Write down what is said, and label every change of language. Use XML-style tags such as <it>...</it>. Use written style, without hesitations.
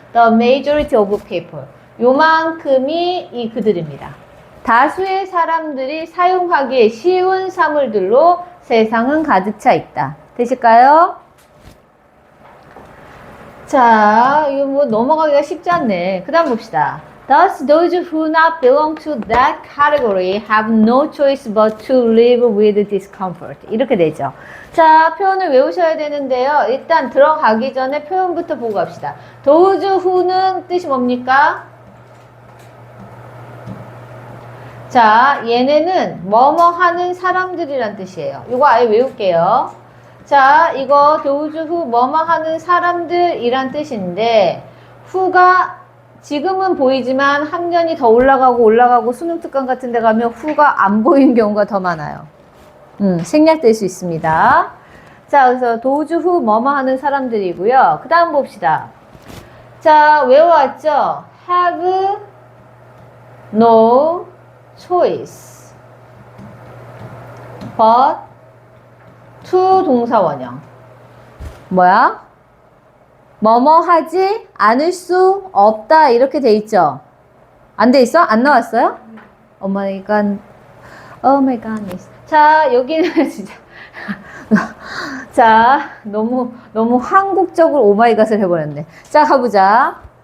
<en>The majority of people.</en> <ko>요만큼이 이 그들입니다. 다수의 사람들이 사용하기에 쉬운 사물들로 세상은 가득 차 있다. 되실까요? 자, 이거 뭐 넘어가기가 쉽지 않네. 그 다음 봅시다.</ko> <en>Thus, those who not belong to that category have no choice but to live with discomfort.</en> <ko>이렇게 되죠. 자, 표현을 외우셔야 되는데요. 일단 들어가기 전에 표현부터 보고 갑시다. Those who는 뜻이 뭡니까? 자, 얘네는 뭐뭐 하는 사람들이란 뜻이에요. 이거 아예 외울게요. 자, 이거 those who 뭐뭐 하는 사람들이란 뜻인데 who가 지금은 보이지만 학년이 더 올라가고 수능 특강 같은 데 가면 who가 안 보이는 경우가 더 많아요. 생략될 수 있습니다. 자, 그래서 those who 뭐뭐 하는 사람들이고요. 그 다음 봅시다. 자, 외워왔죠?</ko> <en>have no choice but to 동사 원형.</en> <ko>뭐야? 뭐뭐 하지 않을 수 없다 이렇게 돼 있죠? 안 돼 있어? 안 나왔어요?</ko> <en>Oh my god. Oh my god.</en> <ko>자, 여기는 진짜 자, 너무 한국적으로 오마이갓을 해버렸네. 자, 가보자.</ko>